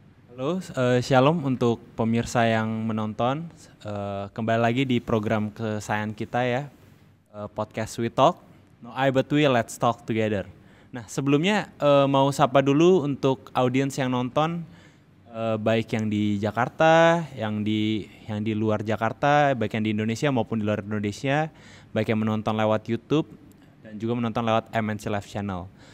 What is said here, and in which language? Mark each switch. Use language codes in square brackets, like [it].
[id] Halo, Shalom untuk pemirsa yang menonton. Kembali lagi di program kesayangan kita ya, podcast We Talk. [en] No I but we, let's talk together. [id] Nah sebelumnya mau sapa dulu untuk audiens yang nonton, baik yang di Jakarta, yang di luar Jakarta, baik yang di Indonesia maupun di luar Indonesia, baik yang menonton lewat YouTube dan juga menonton lewat MNC Live Channel.